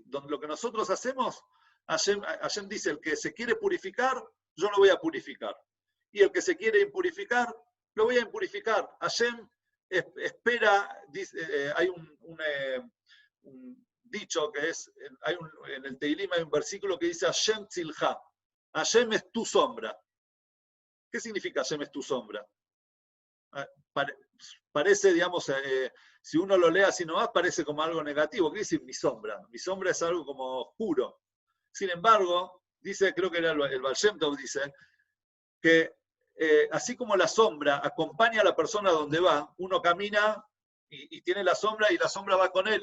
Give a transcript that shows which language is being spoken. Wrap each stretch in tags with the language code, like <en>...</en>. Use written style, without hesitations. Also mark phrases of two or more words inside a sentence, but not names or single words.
<es>Donde lo que nosotros hacemos, Hashem dice, el que se quiere purificar, yo lo voy a purificar. Y el que se quiere impurificar, lo voy a impurificar. Hashem espera, dice, hay un dicho que es, en el Teilim hay un versículo que dice Hashem tzilcha. Hashem es tu sombra. ¿Qué significa Hashem es tu sombra? Parece, digamos, si uno lo lee así nomás, parece como algo negativo. ¿Qué dice mi sombra? Mi sombra es algo como oscuro. Sin embargo, dice, creo que era el Baal Shem Tov, dice, que así como la sombra acompaña a la persona donde va, uno camina y tiene la sombra y la sombra va con él.</es>